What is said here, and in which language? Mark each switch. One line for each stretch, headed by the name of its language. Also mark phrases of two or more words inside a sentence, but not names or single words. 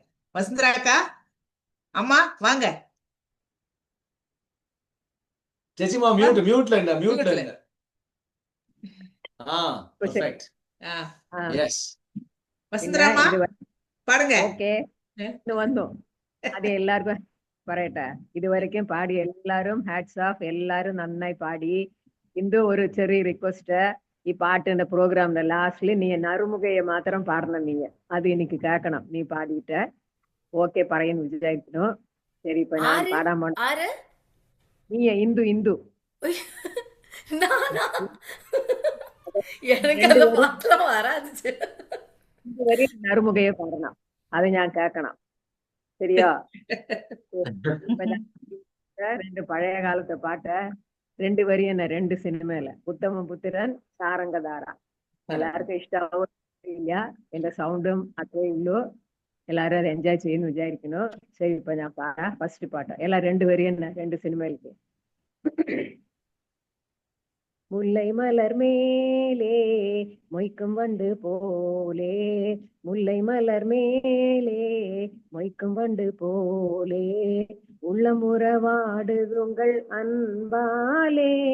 Tamil: வசுந்தரா அக்கா, அம்மா வாங்க. ஜெசிமா மியூட்ல இல்ல. பெர்ஃபெக்ட். எஸ் வசுந்தரா அம்மா பாடுங்க. ஓகே, வந்தோம். அது எல்லாருக்கும்
Malayalam: പറയട്ടെ, ഇതുവരെയ്ക്കും പാടി എല്ലാരും
English: hats off,
Malayalam: എല്ലാരും നന്നായി പാടി. ഇന്ന് ഒരു ചെറിയ റിക്വസ്റ്റ്, ഈ പാട്ടിന്റെ പ്രോഗ്രാമിന്റെ ലാസ്റ്റില് നീ നറുമുഖയെ മാത്രം പാടണം. നീ അത് എനിക്ക് കേൾക്കണം. നീ പാടിയിട്ട് ഓക്കെ പറയുന്നു വിചാരിക്കുന്നു. ശരി, ഇപ്പൊ ഞാൻ പാടാൻ പോണ. നീ ഇന്ദു നറുമുഖയെ പാടണം. അത് ഞാൻ കേൾക്കണം.
Tamil: சரியா? ரெண்டு பழைய காலத்து பாட்ட 2 வரி என்ன 2 സിനിമയില്, ഉത്തമപുത്രൻ, സാരംഗധാര.
Malayalam: എല്ലാവർക്കും ഇഷ്ടമാവും ഇല്ല, എന്റെ സൗണ്ടും അത്രേ ഉള്ളൂ. എല്ലാരും അത് എൻജോയ് ചെയ്യുന്നു വിചാരിക്കുന്നു. ശരി, ഇപ്പൊ ഞാൻ പാടാം ഫസ്റ്റ് പാട്ട്. എല്ലാം 2 വരി തന്നെ 2 സിനിമയിലേക്ക്.
Tamil: முல்லை மலர் மேலே மொய்க்கும் வண்டு போலே, முல்லை மலர் மேலே மொய்க்கும் வண்டு போலே, உள்ளமுறவாடுதுங்கள் அன்பாலே,